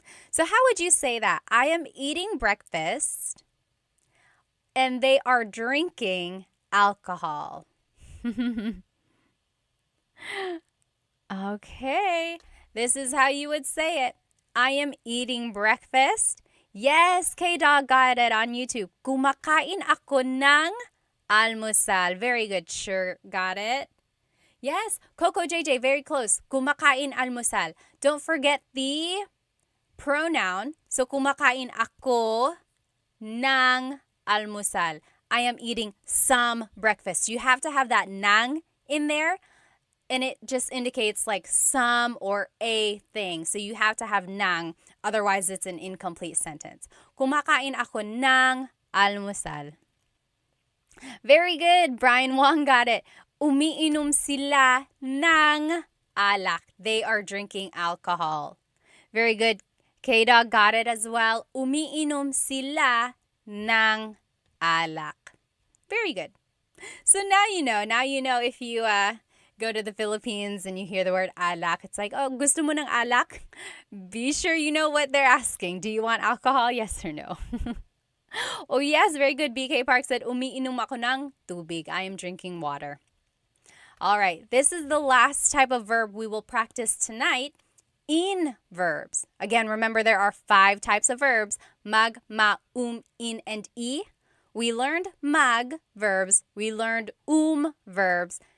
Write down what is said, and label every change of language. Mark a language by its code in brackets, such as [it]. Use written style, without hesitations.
[en] So how would you say that? I am eating breakfast, and they are drinking alcohol. Okay, this is how you would say it. I am eating breakfast. Yes, K-Dog got it on YouTube. [tl] Kumakain ako ng almusal. [en] Very good. Sure, got it. Yes, Coco JJ, very close. [tl] Kumakain almusal. [en] Don't forget the pronoun. [tl] So, kumakain ako ng almusal. [en] I am eating some breakfast. You have to have that nang in there. And it just indicates like some or a thing. So you have to have nang. Otherwise, it's an incomplete sentence. [tl] Kumakain ako ng almusal. [en] Very good. Brian Wong got it. [tl] Umiinom sila ng alak. [en] They are drinking alcohol. Very good. K-Dog got it as well. [tl] Umiinom sila ng alak. [en] Very good. So now you know. Now you know if you go to the Philippines and you hear the word alak, it's like, oh, [tl] gusto mo ng alak? [en] Be sure you know what they're asking. Do you want alcohol? Yes or no? Oh, yes, very good. BK Park said, [tl] umiinom ako ng tubig. [en] I am drinking water. All right, this is the last type of verb we will practice tonight, in-verbs. Again, remember there are 5 types of verbs, mag, ma, in, and e. We learned mag-verbs. We learned verbs.